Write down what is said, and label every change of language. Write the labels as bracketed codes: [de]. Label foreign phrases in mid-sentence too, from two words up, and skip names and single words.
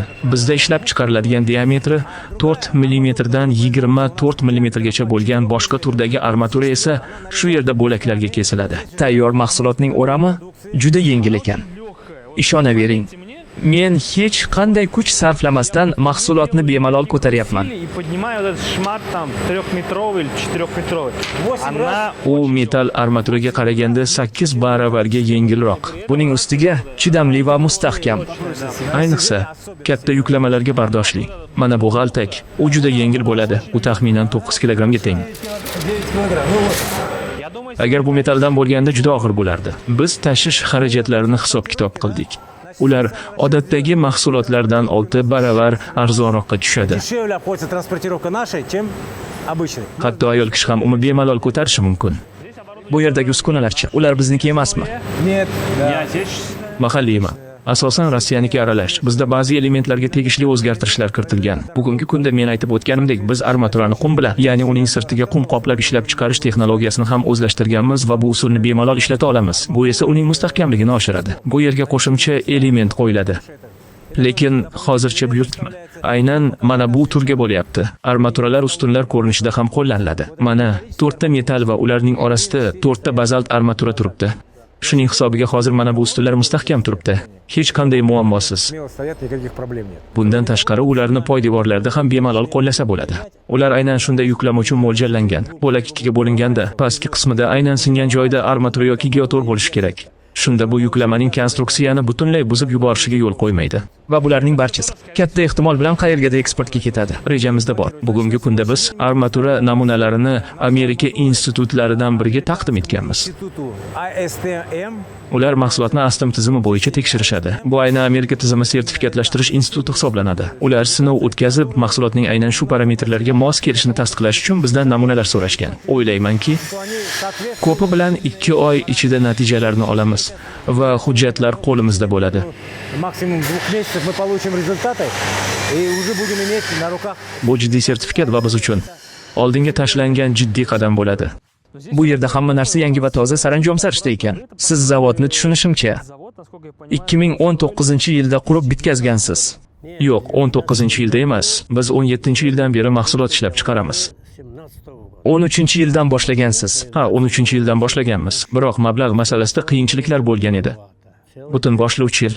[uz] Bizda ishlab chiqariladigan diametri 4 mm dan 24 mm gacha bo'lgan boshqa turdagi armatura esa shu yerda bo'laklarga kesiladi. Tayyor mahsulotning o'rami juda yengil ekan. Ishonavering, men hech qanday kuch sarflamasdan mahsulotni bemalol ko'taryapman. [ru] И поднимаю вот этот шмат там 3-метровый или 4-метровый. 8 раз. [uz] U metal armaturaga qaraganda 8 baravarga yengilroq. Buning ustiga chidamli va mustahkam. Ayniqsa, katta yuklamalarga bardoshli. Mana bu g'altak, u juda yengil bo'ladi. U taxminan 9 kilogramga teng. [ru] 9 килограмм. Ну вот. Я думаю, [uz] Agar bu metaldan bo'lganda juda og'ir bo'lardi. Biz tashish xarajatlarini hisob-kitob qildik. Ular odatdagi mahsulotlardan 6 baravar arzonroqqa tushadi. [ru] Дешевле обходится транспортировка нашей, чем обычной. [uz] Hatto ayol kishi ham uni bemalol ko'tarishi mumkin. Bu yerdagi uskunalarchi, ular bizniki emasmi? [ru] Нет. не Да. отечественный. [uz] Mahalliyman. Asosan Rossiyaniki aralash. Bizda ba'zi elementlarga tegishli o'zgartirishlar kiritilgan. Bugungi kunda men aytib o'tganimdek, biz armaturani qum bilan, ya'ni uning sirtiga qum qoplab ishlab chiqarish texnologiyasini ham o'zlashtirganmiz va bu usulni bemalol ishlata olamiz. Bu esa uning mustahkamligini oshiradi. Bu yerga qo'shimcha element qo'yiladi. Lekin hozircha buyurtma. Aynan mana bu turga bo'lyapti. Armaturalar ustunlar ko'rinishida ham qo'llaniladi. Mana 4 ta metal va ularning orasida 4 ta bazalt armatura turibdi. Shuning hisobiga hozir mana bu ustunlar mustahkam turibdi. Hech qanday muammosiz. [ru] Смело стоят, никаких проблем нет. [uz] Bundan tashqari ularni poydevorlarda ham bemalol qo'llasa bo'ladi. Ular aynan shunday yuklama uchun mo'ljallangan. Bo'lak ikkiga bo'linganda, pastki qismida aynan singan joyda armatura yoki geotor bo'lishi kerak. Shunda bu yuklamaning konstruksiyani butunlay buzib yuborishiga yo'l qo'ymaydi. Va bularning barchasi katta ehtimol bilan qayergadir eksportga ketadi. Rejamizda bor. Bugungi kunda biz armatura namunalarini Amerika institutlaridan biriga taqdim etganmiz. [ru] Институту ASTM [uz] Ular mahsulotni ASTM tizimi bo'yicha tekshirishadi. Bu aynan Amerika tizimi sertifikatlashtirish instituti hisoblanadi. Ular sinov o'tkazib, mahsulotning aynan shu parametrlarga mos kelishini tasdiqlash uchun bizdan namunalar so'rashgan. O'ylaymanki, [ru] что они соответствуют [uz] ko'pi bilan 2 oy ichida natijalarni olamiz va hujjatlar qo'limizda bo'ladi. [ru] максимум 2 месяцев мы получим результаты и уже будем иметь на руках. [uz] Bu jiddiy sertifikat va biz uchun oldinga tashlangan jiddiy qadam bo'ladi. Bu yerda hamma narsa yangi va toza saranjom sarishta ekan. Siz zavodni tushunishimcha [ru] Завод, насколько я понимаю, [uz] 2019-yilda qurib bitkazgansiz. Yo'q, 19-yilda emas. Biz 17-yildan beri mahsulot ishlab chiqaramiz. 13-yildan boshlagansiz. Ha, 13-yildan boshlaganmiz. Biroq mablag' masalasida qiyinchiliklar bo'lgan edi. Butun boshlovchi yil.